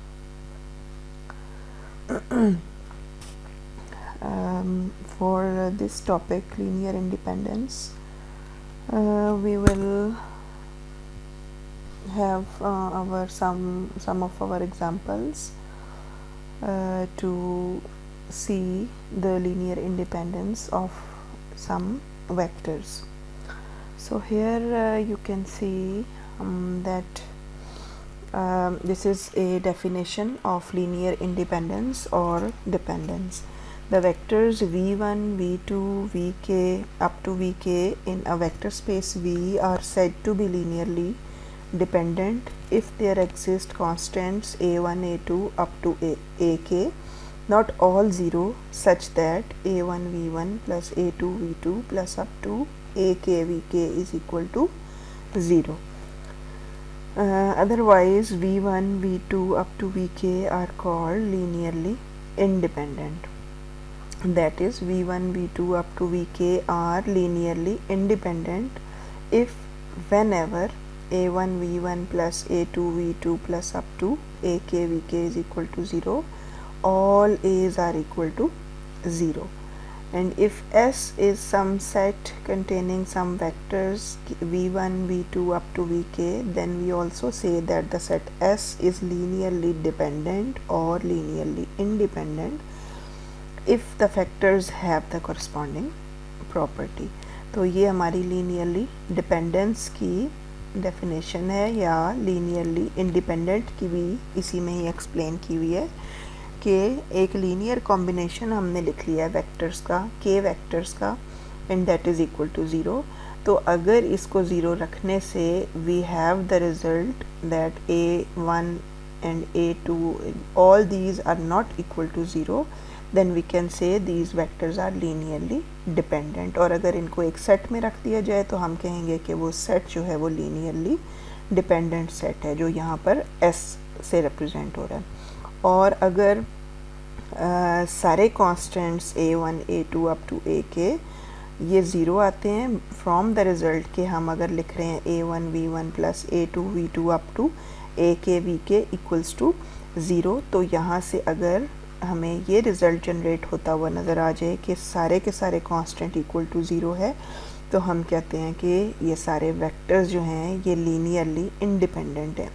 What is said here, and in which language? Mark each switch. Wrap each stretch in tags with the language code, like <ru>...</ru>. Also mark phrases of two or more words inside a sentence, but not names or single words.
<en>For this topic, linear independence, we will have some of our examples to see the linear independence of some vectors. So here you can see that this is a definition of linear independence or dependence. The vectors v1, v2, vk up to vk in a vector space V are said to be linearly dependent if there exist constants a1, a2 up to ak, not all zero, such that a1 v1 plus a2 v2 plus up to ak vk is equal to 0. Otherwise v1, v2 up to vk are called linearly independent. That is, v1, v2 up to vk are linearly independent if whenever a1 v1 plus a2 v2 plus up to ak vk is equal to 0, all a's are equal to 0. And if S is some set containing some vectors v1, v2 up to vk, then we also say that the set S is linearly dependent or linearly independent if the factors have the corresponding property.</en> <hi>तो ये हमारी</hi> <en>linearly dependence</en> <hi>की definition है, या</hi> <en>linearly independent</en> <hi>की भी इसी में ही explain की हुई है कि एक</hi> <en>linear combination</en> <hi>हमने लिख लिया है वेक्टर्स का, के वेक्टर्स का,</hi> <en>and that is equal to 0.</en> <hi>तो अगर इसको 0 रखने से</hi> <en>we have the result that a1 and a2 all these are not equal to 0, then we can say these vectors are linearly dependent.</en> <hi>और अगर इनको एक सेट में रख दिया जाए तो हम कहेंगे कि वो सेट जो है वो</hi> <en>linearly dependent set</en> <hi>है, जो यहाँ पर S से रिप्रेजेंट हो रहा है. और अगर सारे कांस्टेंट्स a1, a2</hi> <en>up to</en> <hi>ak ये ज़ीरो आते हैं</hi> <en>from the result</en> <hi>के हम अगर लिख रहे हैं</hi> <en>a1 v1 plus a2 v2 up to ak vk equals to 0,</en> <hi>तो यहाँ से अगर हमें ये रिज़ल्ट जनरेट होता हुआ नज़र आ जाए कि सारे के सारे कांस्टेंट</hi> <en>equal to 0</en> <hi>है, तो हम कहते हैं कि ये सारे वेक्टर्स जो हैं ये</hi> <en>linearly independent</en> <hi>हैं.</hi>